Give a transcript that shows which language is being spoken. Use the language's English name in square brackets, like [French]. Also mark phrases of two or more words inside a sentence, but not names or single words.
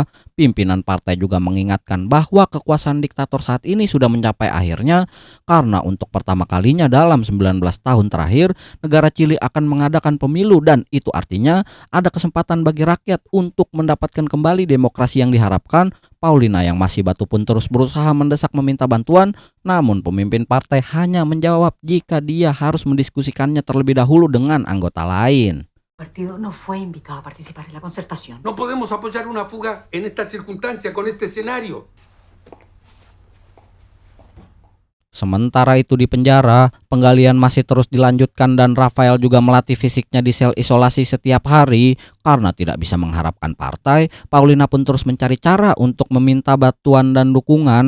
[Indonesian] Pimpinan partai juga mengingatkan bahwa kekuasaan diktator saat ini sudah mencapai akhirnya karena untuk pertama kalinya dalam 19 tahun terakhir, negara Chili akan mengadakan pemilu dan itu artinya ada kesempatan bagi rakyat untuk mendapatkan kembali demokrasi yang diharapkan. Paulina yang masih batu pun terus berusaha mendesak meminta bantuan, namun pemimpin partai hanya menjawab jika dia harus mendiskusikannya terlebih dahulu dengan anggota lain. [Spanish] El partido no fue invitado a participar en la concertación. No podemos apoyar una fuga en esta circunstancia, con este escenario. [Indonesian] Sementara itu di penjara, penggalian masih terus dilanjutkan dan Rafael juga melatih fisiknya di sel isolasi setiap hari. Karena tidak bisa mengharapkan partai, Paulina pun terus mencari cara untuk meminta bantuan dan dukungan.